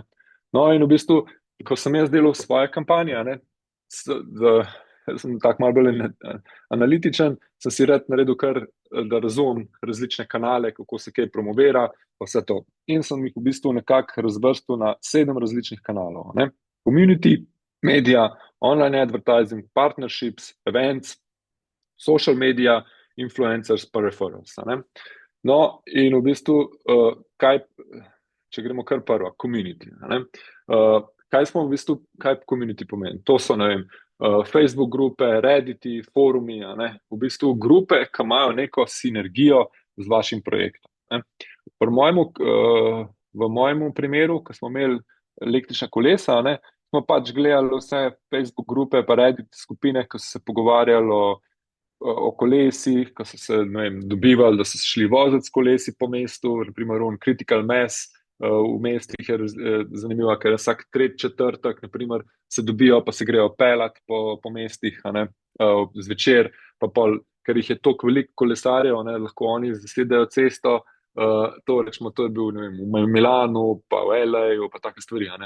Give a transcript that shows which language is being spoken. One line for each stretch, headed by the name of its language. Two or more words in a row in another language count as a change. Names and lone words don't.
Slovenian: No, in v bistvu, ko sem jaz delal svoje kampanje, ne, sem tako malo bolj analitičen, sem si rad naredil kar, da razumem različne kanale, kako se kaj promovira, pa vse to. In sem jih v bistvu nekako razvrstil na 7 različnih kanalov, ne.
English: Community, media, online advertising, partnerships, events, social media, influencers,
Slovenian: pa referrals, ne. No, in v bistvu, če gremo kar prvo, community, ne. Kaj community pomeni? To so, ne vem, Facebook grupe, Redditi, forumi, ne, v bistvu grupe, ki imajo neko sinergijo z vašim projektom, ne. V mojemu primeru, ko smo imeli električna kolesa, ne, smo pač gledali vse Facebook grupe, pa Reddit skupine, ki so se pogovarjali o kolesih, ko so se, ne vem, dobivali, da so šli voziti s kolesi po mestu, naprimer
English: critical mass.
Slovenian: V mestih je zanimivo, ker vsak tretji četrtek, naprimer, se dobijo, pa se grejo pelat po mestih, a ne, zvečer, pa pol, ker jih je toliko veliko kolesarjev, ne, lahko oni zasedajo cesto, to je bil, ne vem, v Milanu, pa v LA-ju, pa take stvari, a ne.